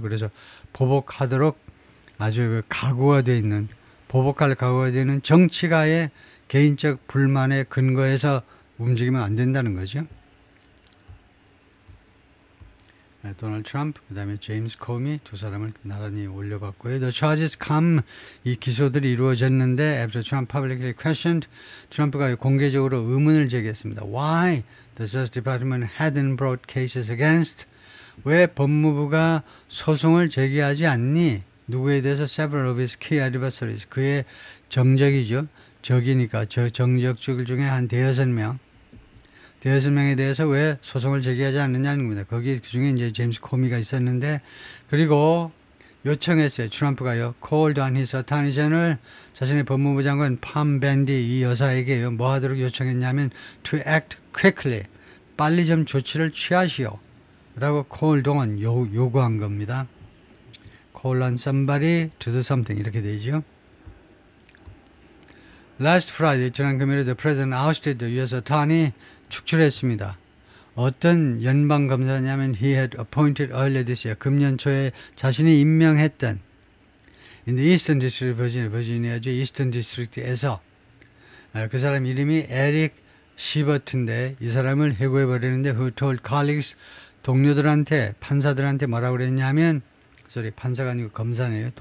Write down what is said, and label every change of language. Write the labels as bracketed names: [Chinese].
[Korean] 그래서 보복하도록 아주 각오가 되어 있는, 보복할 각오가 되어 있는 정치가의 개인적 불만의 근거에서 움직이면 안 된다는 거죠. 도널드 트럼프, 그 다음에 제임스 코미 두 사람을 나란히 올려봤고요. [English] The charges come, [Korean] 이 기소들이 이루어졌는데 [English] after Trump publicly questioned, [Korean] 트럼프가 공개적으로 의문을 제기했습니다. [English] Why the Justice Department hadn't brought cases against, [Korean] 왜 법무부가 소송을 제기하지 않니? 누구에 대해서 [English] several of his key adversaries, [Korean] 그의 정적이죠. 적이니까 정적 중에 한 5명, 대여섯 명에 대해서 왜 소송을 제기하지 않느냐는 겁니다. 거기 그중에 이제 제임스 코미가 있었는데, 그리고 요청했어요. 트럼프가요. [English] called on his attorney general, [Korean] 자신의 법무부 장관 팜 밴디 이 여사에게요. 뭐 하도록 요청했냐면 [English] to act quickly, [Korean] 빨리 좀 조치를 취하시오 라고 called on 요구한 겁니다. [English] call on somebody to do something [Korean] 이렇게 되죠. [English] Last Friday, [Korean] 지난 금요일에 [English] the president ousted the U.S. [Korean] attorney, 축출했습니다. 어떤 연방 검사냐면 [English] he had appointed earlier this year, [Korean] 금년 초에 자신이 임명했던 [English] in the Eastern District of Virginia, [Korean] 버지니아주 Eastern District에서 그 사람 이름이 에릭 시버트인데 이 사람을 해고해 버리는데 [English] who told colleagues, [Korean] 동료들한테 판사들한테 뭐라고 그랬냐면 판사가 아니고 검사네요.